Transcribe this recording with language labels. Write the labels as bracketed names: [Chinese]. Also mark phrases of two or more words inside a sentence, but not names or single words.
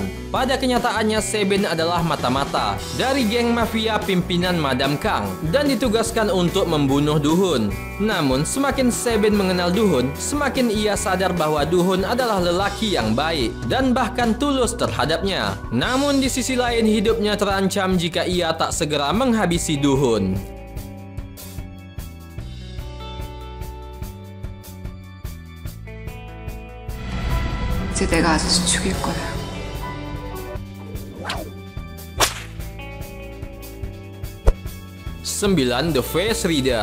[Indonesian] Pada kenyataannya, Se-bin adalah mata-mata dari geng mafia pimpinan Madam Kang dan ditugaskan untuk membunuh Do-hun. Namun, semakin Se-bin mengenal Do-hun, semakin ia sadar bahwa Do-hun adalah lelaki yang baik dan bahkan tulus terhadapnya. Namun, di sisi lain, hidupnya terancam jika ia tak segera menghabisi Do-hun. [Korean] 이제 내가 아저씨 죽일 거야. 9 The Face Reader.